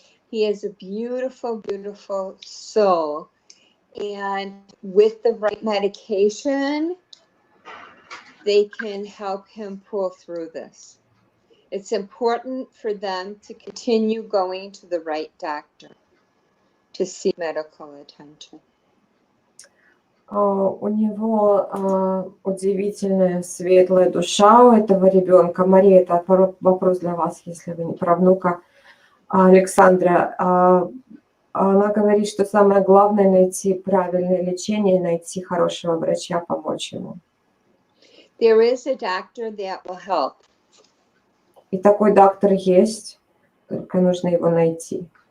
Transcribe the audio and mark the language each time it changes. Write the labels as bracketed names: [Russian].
[English] He is a beautiful, beautiful soul. And with the right medication, they can help him pull through this. It's important for them to continue going to the right doctor to seek medical attention. [Russian] У него удивительная светлая душа у этого ребенка. Мария, это вопрос для вас, если вы не про внука Александра. Она говорит, что самое главное найти правильное лечение, найти хорошего врача, помочь ему. [English] There is a doctor that will help. [Russian] И такой доктор есть, только нужно его найти.